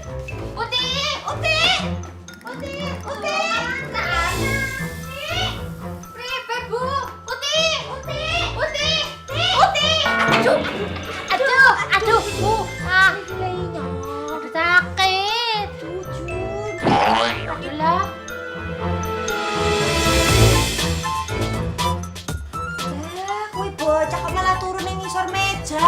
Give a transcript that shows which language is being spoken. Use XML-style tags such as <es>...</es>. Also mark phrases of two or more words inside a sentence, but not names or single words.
<jv>Uti, Uti, Uti, Uti. Nah, Pribe, Bu. Uti, Uti, Uti, Uti. Aduh, Bu. Ah, aduh sakit. Aduh. Kuwi bocah kok malah turun ning ngisor meja.</jv>